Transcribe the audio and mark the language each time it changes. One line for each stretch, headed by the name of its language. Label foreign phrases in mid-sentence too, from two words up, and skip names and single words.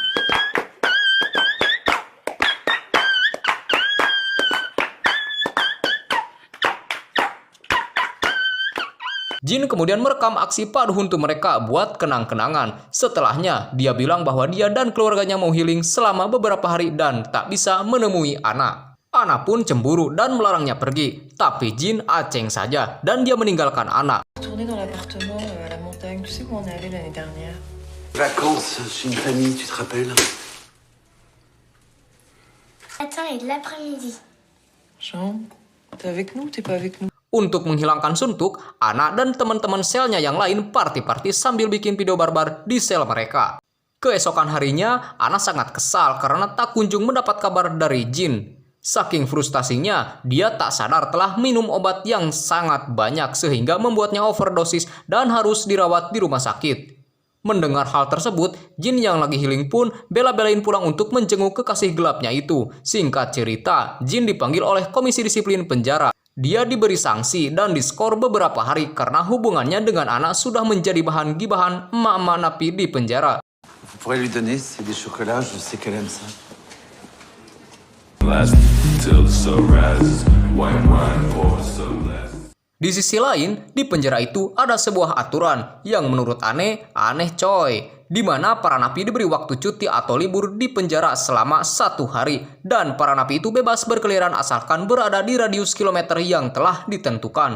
Indonesian: Jin kemudian merekam aksi padu huntu mereka buat kenang-kenangan. Setelahnya, dia bilang bahwa dia dan keluarganya mau healing selama beberapa hari dan tak bisa menemui Ana. Ana pun cemburu dan melarangnya pergi. Tapi Jin aceng saja dan dia meninggalkan Ana.
French: Retourner dans l'appartement à la montagne, tu sais où on est allé l'année dernière? Vacances chez une famille, tu te rappelles? Matin et de l'après-midi. Jean, t'es avec nous ou t'es pas avec nous?
Indonesian: Untuk menghilangkan suntuk, Ana dan teman-teman selnya yang lain party-party sambil bikin video barbar di sel mereka. Keesokan harinya, Ana sangat kesal karena tak kunjung mendapat kabar dari Jin. Saking frustasinya, dia tak sadar telah minum obat yang sangat banyak sehingga membuatnya overdosis dan harus dirawat di rumah sakit. Mendengar hal tersebut, Jin yang lagi healing pun bela-belain pulang untuk menjenguk kekasih gelapnya itu. Singkat cerita, Jin dipanggil oleh komisi disiplin penjara. Dia diberi sanksi dan diskor beberapa hari karena hubungannya dengan Ana sudah menjadi bahan gibahan emak-emak napi di penjara.
French: pourrais lui donner, c'est des chocolats, je sais qu'elle aime ça.
English: Last till the sun rises, white wine pours so last.
Indonesian: Di sisi lain, di penjara itu ada sebuah aturan yang menurut aneh coy. Di mana para napi diberi waktu cuti atau libur di penjara selama 1 hari. Dan para napi itu bebas berkeliaran asalkan berada di radius kilometer yang telah ditentukan.